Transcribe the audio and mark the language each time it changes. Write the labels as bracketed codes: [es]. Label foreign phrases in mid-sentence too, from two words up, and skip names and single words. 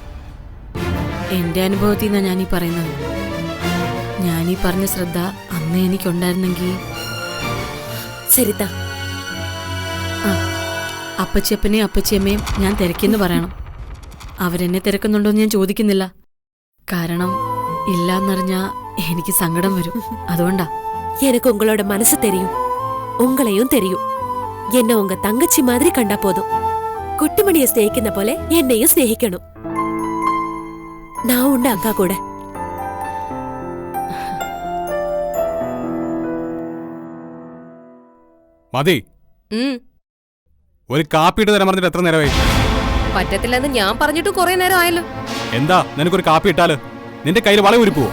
[ml] എന്റെ അനുഭവത്തിൽ നിന്നാ ഞാനീ പറയുന്നത്. ഞാനീ പറഞ്ഞ ശ്രദ്ധ അന്ന് എനിക്കുണ്ടായിരുന്നെങ്കിൽ. സരിത, അപ്പച്ചപ്പനെയും അപ്പച്ചിയമ്മയും ഞാൻ തിരക്കിന്ന് പറയണം. അവരെന്നെ തിരക്കുന്നുണ്ടോന്ന് ഞാൻ ചോദിക്കുന്നില്ല. കാരണം ഇല്ലാന്നറിഞ്ഞാ എനിക്ക് സങ്കടം വരും. അതുകൊണ്ടാ. [ta] எனக்கு உங்களோட மனசு தெரியும், உங்களையும் தெரியும். என்ன உங்க தங்கச்சி மாதிரி கண்டா போதும். [ml] കുട്ടിമണിയെ സ്നേഹിക്കുന്ന പോലെ എന്നെയും സ്നേഹിക്കണം. [ta] நான் உண்டு அக்கா கூட. [ml] മതി, ഒരു കാപ്പി ഇട്ട് തരാൻ പറഞ്ഞിട്ട് എത്ര നേരമായി? പറ്റത്തില്ലെന്ന് ഞാൻ പറഞ്ഞിട്ട് കുറെ നേരം ആയല്ലോ. എന്താ നിനക്കൊരു കാപ്പി ഇട്ടാല് നിന്റെ കയ്യിൽ വള ഉരുപ്പുവോ?